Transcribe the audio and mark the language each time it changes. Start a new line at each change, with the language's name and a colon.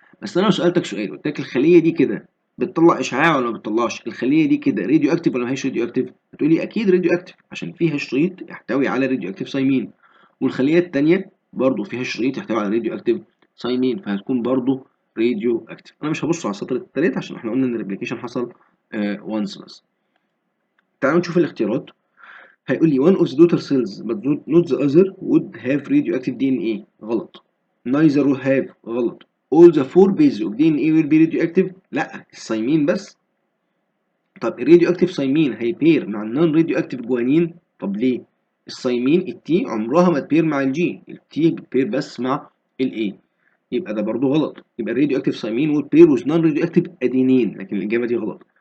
Arabic: بس انا لو سالتك سؤال قلت لك الخليه دي كده بتطلع اشعاع ولا ما بتطلعش، الخليه دي كده راديو اكتيف ولا ما هيش راديو اكتيف، هتقول لي اكيد راديو اكتيف عشان فيها شريط يحتوي على راديو اكتيف سايمين، والخليه التانيه برضو فيها شريط يحتوي على راديو اكتيف سايمين، فهتكون برضو راديو اكتيف. انا مش هبص على السطر التالت عشان احنا قلنا ان الريبليكيشن حصل وانس بس. تعالوا نشوف الاختيارات. هيقول لي
English: one of the daughter cells but not the other would have radioactive DNA.
Arabic: غلط.
English: neither will have.
Arabic: غلط.
English: all the four bases of DNA will be radioactive.
Arabic: لا السايمين بس. طب الراديو اكتيف سايمين هيبير مع النون راديو اكتيف جوانين. طب ليه؟ السايمين التي عمرها ما تبير مع الجي، التي بتبير بس مع الاي. يبقى ده برضو غلط. يبقى الراديو اكتيف سايمين
English: would pair with non radioactive
Arabic: ادينين، لكن الاجابه دي غلط.